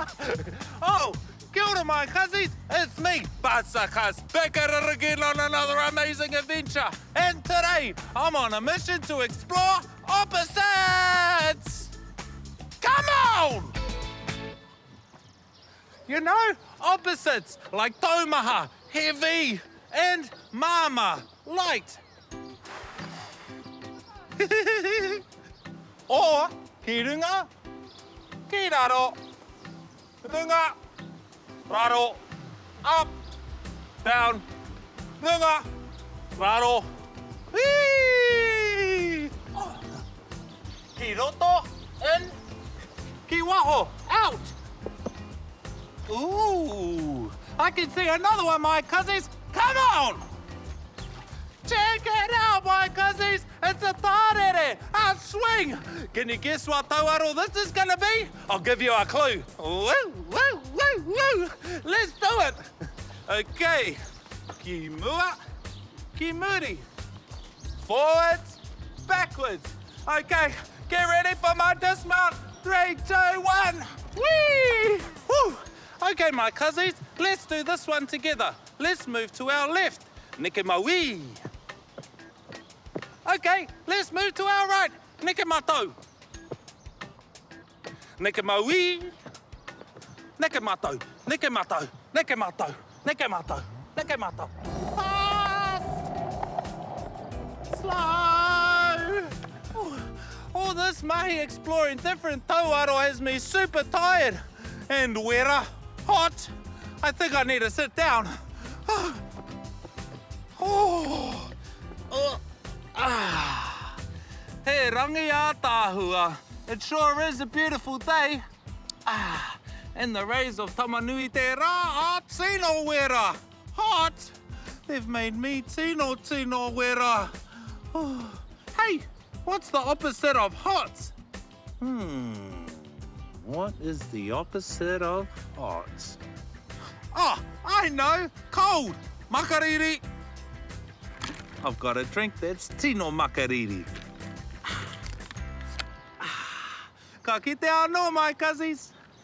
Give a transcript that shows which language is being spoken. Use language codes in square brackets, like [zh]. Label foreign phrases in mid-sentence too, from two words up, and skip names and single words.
[mi] Oh, kia ora, [en] my cousins. It's me, Basakas, back at it again on another amazing adventure. And today, I'm on a mission to explore opposites. Come on! You know, opposites like taumaha, heavy, and mama, light. [mi] Or ki runga, ki raro. Runga, raro, [en] up, down, [mi] runga, raro. Whee! Oh. Ki roto, in, ki waho, [en] out. Ooh, I can see another one, my cousins. Come on! Check it out, my cousins. It's a tarere, a swing. Can you guess what tauaro this is gonna be? I'll give you a clue. Woo, woo, woo, woo. Let's do it. [mi] Okay, ki mua, ki muri. [en] Forwards, backwards. Okay, get ready for my dismount. 3, 2, 1. Whee! Woo! Okay, my cousins, let's do this one together. Let's move to our left. Nikemawi. Okay, let's move to our right. [mi] Nikemato. Nikemawi. Nikemato. Nikemato. Nikemato. Nikemato. Nikemato. [en] Fast. Slow. All this mahi exploring different tauaro has me super tired. And wera, hot. I think I need to sit down. [mi] He rangi a tāhua. [en] It sure is a beautiful day. And the rays of [mi] tamanui te rā a tino wera. [en] Hot. They've made me [mi] tino wera. [en] Hey, what's the opposite of hot? What is the opposite of hot? Oh, I know. Cold. Makariri. I've got a drink that's [mi] tino makariri. Ka kite anō, [en] my cousins.